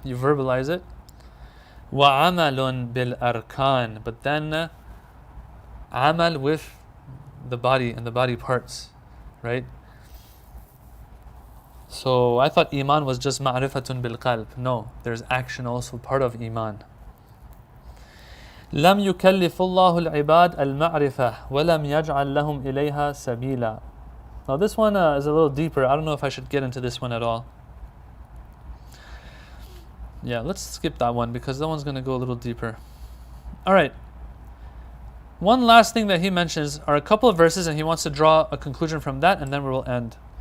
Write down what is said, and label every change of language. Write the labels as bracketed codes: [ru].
[en] You verbalize it. [ar] وَعَمَلٌ بِالْأَرْكَانِ. [en] But then, amal with the body and the body parts. Right? So I thought Iman was just ma'rifatun bil-qalb. No, there's action also part of Iman. [ar] لم يكلف الله العباد المعرفة ولم يجعل لهم إليها سبيلا. [en] Now this one is a little deeper. I don't know if I should get into this one at all. Yeah, let's skip that one because that one's going to go a little deeper. Alright. One last thing that he mentions are a couple of verses, and he wants to draw a conclusion from that, and then we will end.